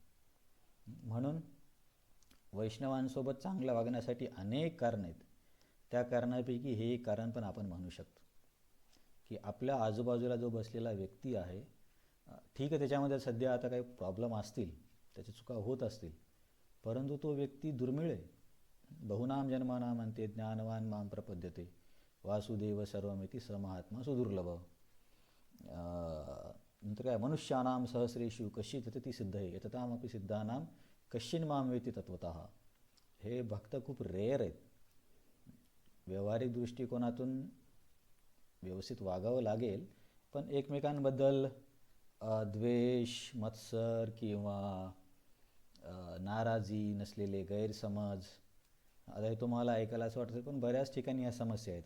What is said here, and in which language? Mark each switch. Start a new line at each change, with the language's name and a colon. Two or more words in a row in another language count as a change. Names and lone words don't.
Marathi: म्हणून वैष्णवांसोबत चांगलं वागण्यासाठी अनेक कारणं आहेत. त्या कारणापैकी हे एक कारण पण आपण म्हणू शकतो की आपल्या आजूबाजूला जो बसलेला व्यक्ती आहे, ठीक आहे त्याच्यामध्ये सध्या आता काही प्रॉब्लेम असतील, त्याच्या चुका होत असतील, परंतु तो व्यक्ती दुर्मिळ आहे.
Sanskrit: बहुनाम जन्मानाम अंते ज्ञानवान माम प्रपद्यते वासुदेव सर्वमिती स महात्मा सुदुर्लभ.
Marathi: नंतर काय,
Sanskrit: मनुष्यानाम सहस्रेषु कश्चित् यतति सिद्धये यततामपि सिद्धानाम कश्चिन् माम वेति तत्वतः.
Marathi: हे भक्त खूप रेअर आहेत. व्यावहारिक दृष्टिकोनातून व्यवस्थित वागावं लागेल, पण एकमेकांबद्दल द्वेष, मत्सर किंवा नाराजी नसलेले गैरसमज, आता हे तुम्हाला ऐकायला असं वाटतं पण बऱ्याच ठिकाणी या समस्या आहेत.